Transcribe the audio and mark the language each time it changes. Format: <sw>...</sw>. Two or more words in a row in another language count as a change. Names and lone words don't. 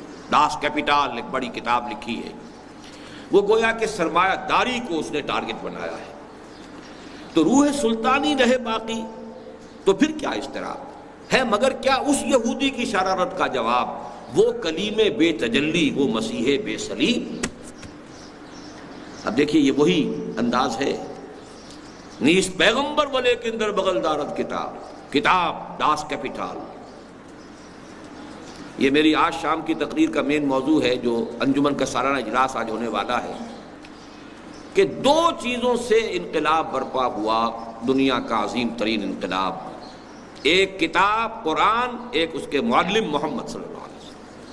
<ur>ڈاس کیپیٹال ایک بڑی کتاب لکھی ہے. وہ گویا کہ سرمایہ داری کو اس نے ٹارگٹ بنایا ہے. تو روح سلطانی رہے باقی تو پھر کیا اضطراب ہے. مگر کیا اس یہودی کی شرارت کا جواب وہ کلیم بے تجلی، وہ مسیح بے صلیب؟ اب دیکھیے یہ وہی انداز ہے.</ur> <fa>نیست پیغمبر ولیکن در بغل دارد کتاب ڈاس کیپیٹال.</fa> <ur>یہ میری آج شام کی تقریر کا مین موضوع ہے، جو انجمن کا سالانہ اجلاس آج ہونے والا ہے، کہ دو چیزوں سے انقلاب برپا ہوا، دنیا کا عظیم ترین انقلاب، ایک کتاب قرآن، ایک اس کے معلم محمد صلی اللہ علیہ وسلم۔</ur>